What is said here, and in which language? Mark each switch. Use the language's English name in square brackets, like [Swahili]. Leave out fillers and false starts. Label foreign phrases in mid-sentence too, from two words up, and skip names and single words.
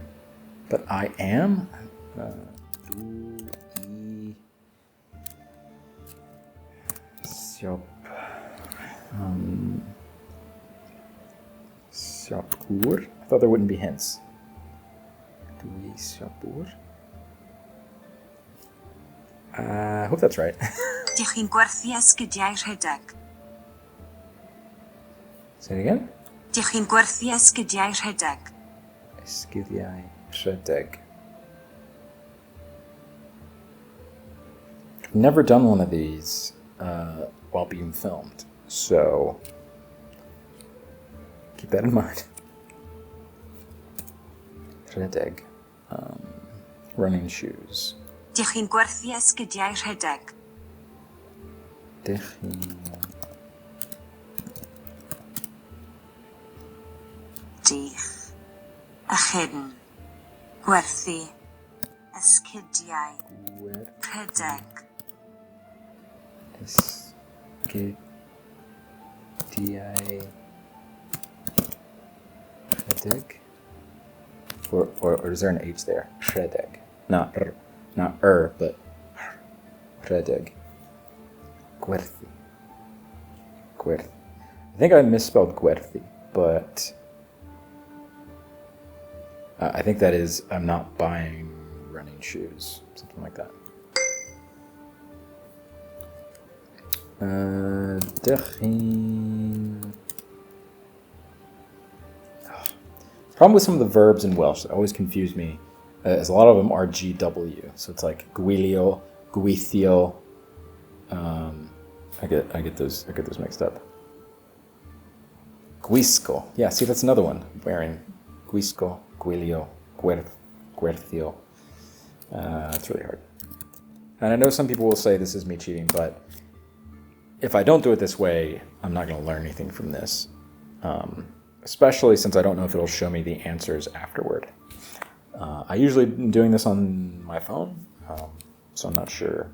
[English] But I am? Shop. [Welsh] Shopur? I thought there wouldn't be hints. Dwi shopur? [English] I hope that's right. [Welsh] Dych chi'n gwerthu esgidiau rhedeg? [English] Say it again? [Welsh] Dych chi'n gwerthu esgidiau rhedeg? Esgidiau rhedeg. [English] I've never done one of these while being filmed, so keep that in mind. Rhedeg. Running shoes. [Welsh] Dych chi'n gwerthu esgidiau rhedeg? Dych chi'n... Dych. Achyn. Gwerthu. Esgidiau. Rhedeg. Esgidiau. Rhedeg? [English] Or is there an H there? Rhedeg. Not but rhedeg. [Welsh] Gwerthu. Gwerthu. [English] I think I misspelled gwerthu, but I think that is, I'm not buying running shoes, something like that. Problem with some of the verbs in Welsh that always confuse me is a lot of them are GW. So it's like [Welsh] gwylio, gweithio. [English] I get those mixed up. [Welsh] Gwisgo. [English] Yeah, see, that's another one. [Welsh] Wearing gwisgo, gwylio, gwerthio. [English] It's really hard. And I know some people will say this is me cheating, but if I don't do it this way, I'm not going to learn anything from this. especially since I don't know if it'll show me the answers afterward. I usually am doing this on my phone, so I'm not sure.